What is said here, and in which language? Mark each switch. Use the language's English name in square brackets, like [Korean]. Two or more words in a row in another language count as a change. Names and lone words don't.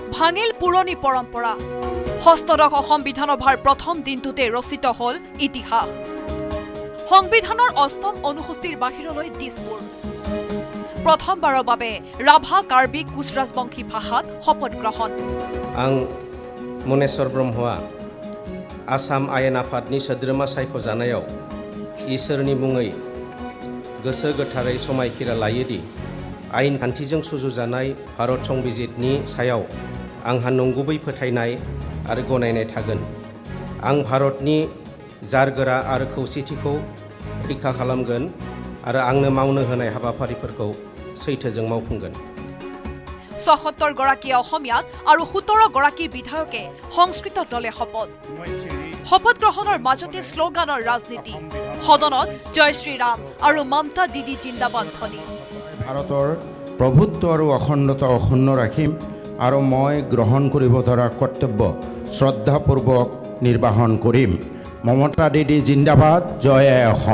[Assamese] ভাঙিল পুৰণি পৰম্পৰা ষষ্ঠদশ অসম বিধানসভাৰ প্ৰথম দিনটোতে ৰচিত হল ইতিহাস সংবিধানৰ অষ্টম অনুসূচীৰ বাহিৰলৈ দিছপুৰ প্ৰথমবাৰৰ বাবে ৰাভা কাৰ্বি কোচ ৰাজবংশী ভাষাত শপত গ্ৰহণ [Bodo] आं मनेश्वर ब्रह्मआ आसाम आयेन आफादनि सोद्रोमा सायख'जानायाव इसोरनि मुङै गोसो गोथारै समायखिरा लायोदि आयेन खान्थिजों सुजुजानाय भारत संबिजितनि सायाव आंहा नंगुबै फोथायनाय आरो गनायनाय थागोन आं भारतनि जारगोरा आरो खौसेथिखौ रैखा खालामगोन आरो आंनो मावनो होनाय हाबाफारिफोरखौ सैथोजों मावफुंगोन [Assamese] ৭৭ গৰাকী অসমীয়াত আৰু ১৭ গৰাকী বিধায়কে সংস্কৃত দলে শপত গ্ৰহণৰ মাজতে শ্লোগানৰ ৰাজনীতি সদনত জয় শ্ৰীৰাম আৰু মমতা দিদি জিন্দাবাদ ধ্বনি ভাৰতৰ প্ৰভুত্ব আৰু অখণ্ডতা অক্ষুণ্ণ ৰাখিম আৰু মই গ্ৰহণ কৰিব ধৰা কৰ্তব্য শ্ৰদ্ধাপূৰ্বক নিৰ্বাহন কৰিম মমতা দিদি জিন্দাবাদ জয় অসম